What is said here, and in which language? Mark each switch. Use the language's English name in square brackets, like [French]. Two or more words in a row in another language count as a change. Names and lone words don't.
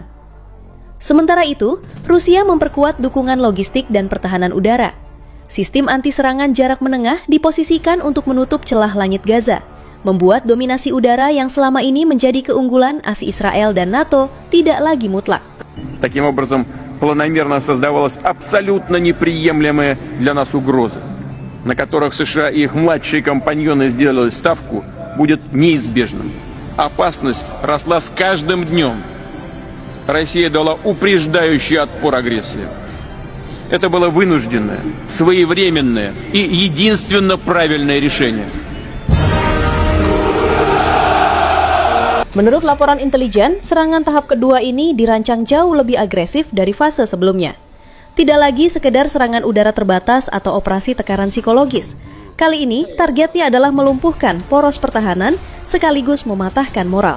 [Indonesian] Sementara itu, Rusia memperkuat dukungan logistik dan pertahanan udara. Sistem anti-serangan jarak menengah diposisikan untuk menutup celah langit Gaza, membuat dominasi udara yang selama ini menjadi keunggulan AS Israel dan NATO tidak lagi mutlak. [Russian] Таким образом, планомерно создавалась абсолютно неприемлемая для нас угроза, на которых США и их младшие компаньоны сделали ставку, будет неизбежным. Опасность росла с каждым днем. Россия дала упреждающий отпор агрессии. Это было вынужденное, своевременное и единственно правильное решение. [Indonesian] Menurut laporan intelijen, serangan tahap kedua ini dirancang jauh lebih agresif dari fase sebelumnya. Tidak lagi sekedar serangan udara terbatas atau operasi tekanan psikologis. Kali ini, targetnya adalah melumpuhkan poros pertahanan sekaligus mematahkan moral.